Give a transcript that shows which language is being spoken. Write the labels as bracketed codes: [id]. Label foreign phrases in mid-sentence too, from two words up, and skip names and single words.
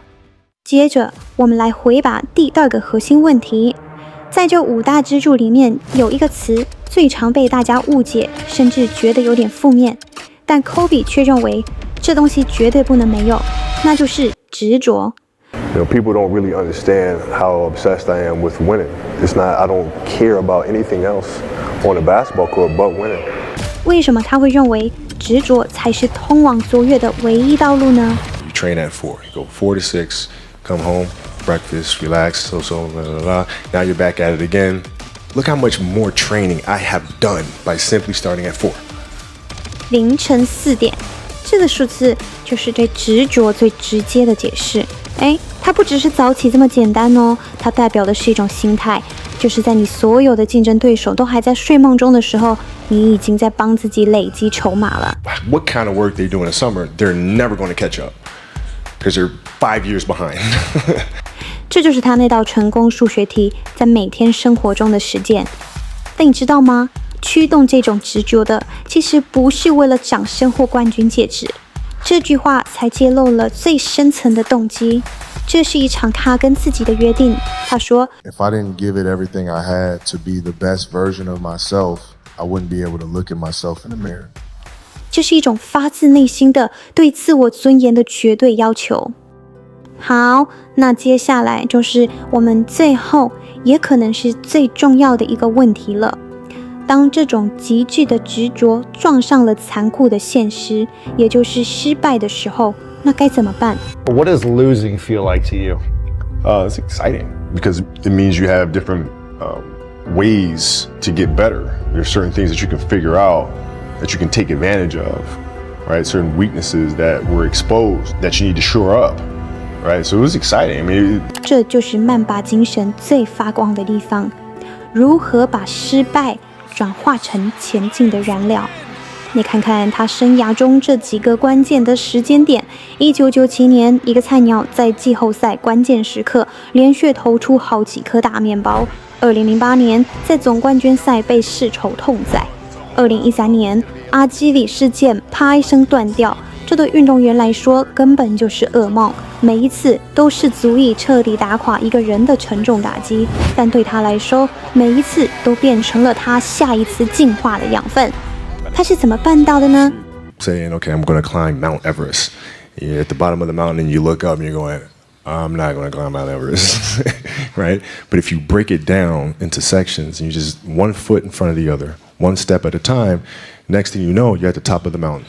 [zh] 接着，我們來回答第2個核心問題。在這5大支柱裡面，有一個詞最常被大家誤解，甚至覺得有點負面，但 Kobe 卻認為這東西絕對不能沒有，那就是執着。 [en] People don't really understand how obsessed I am with winning. It's not, I don't care about anything else on the basketball court but winning. [zh] 為什麼他會認為執着才是通往卓越的唯一道路呢？ [en] You train at 4. You go 4 to 6, come home, breakfast, relax, blah, blah, blah. Now you're back at it again. Look how much more training I have done by simply starting at 4. [zh] 凌晨4點，這個數字就是對執着最直接的解釋。它不只是早起這麼簡單哦，它代表的是一種心態，就是在你所有的競爭對手都還在睡夢中的時候，你已經在幫自己累積籌碼了。 [en] What kind of work they do in the summer, they're never going to catch up, because they're 5 years behind. [zh] 這就是他那道成功數學題在每天生活中的實踐。但你知道嗎？驅動這種執着的，其實不是為了掌聲或冠軍戒指。這句話才揭露了最深層的動機。這是一場他跟自己的約定。他說 [en] If I didn't give it everything I had to be the best version of myself, I wouldn't be able to look at myself in the mirror. [zh] 這是一種發自內心的對自我尊嚴的絕對要求。好，那接下來就是我們最後也可能是最重要的一個問題了。當這種極致的執着撞上了殘酷的現實，也就是失敗的時候，那該怎麼辦？ [en] What does losing feel like to you? It's exciting because it means you have different ways to get better. There's certain things that you can figure out that you can take advantage of, right? Certain weaknesses that were exposed that you need to shore up, right? So it was exciting. I mean, [zh] 這就是曼巴精神最發光的地方，如何把失敗轉化成前進的燃料。你看看他生涯中這幾個關鍵的時間點：1997年，一個菜鳥在季後賽關鍵時刻連續投出好幾顆大麵包；2008年，在總冠軍賽被世仇痛宰；2013年，阿基里事件啪一聲斷掉，這對運動員來說根本就是噩夢，每一次都是足以徹底打垮一個人的沉重打擊，但對他來說，每一次都變成了他下一次進化的養分。他是怎麼辦到的呢？ [en] Saying, okay, I'm going to climb Mount Everest. You're at the bottom of the mountain and you look up and you're going, I'm not going to climb Mount Everest, right? But if you break it down into sections and you just 1 foot in front of the other, 1 step at a time, next thing you know, you're at the top of the mountain.